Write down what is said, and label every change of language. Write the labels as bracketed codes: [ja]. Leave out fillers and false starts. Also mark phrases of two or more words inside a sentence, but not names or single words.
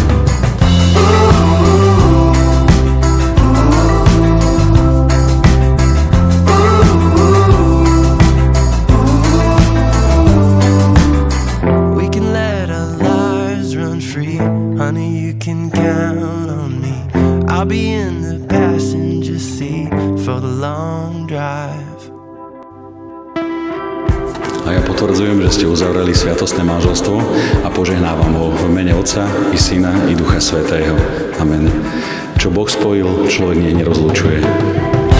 [en] Honey, you can count on me. I'll be in the passenger seat for the long drive. [sk] A ja potvrdzujem, že ste uzavreli sviatostné manželstvo a požehnávam ho v mene Otca i Syna i Ducha Svätého. Amen. Čo Boh spojil, človek nech nerozlučuje.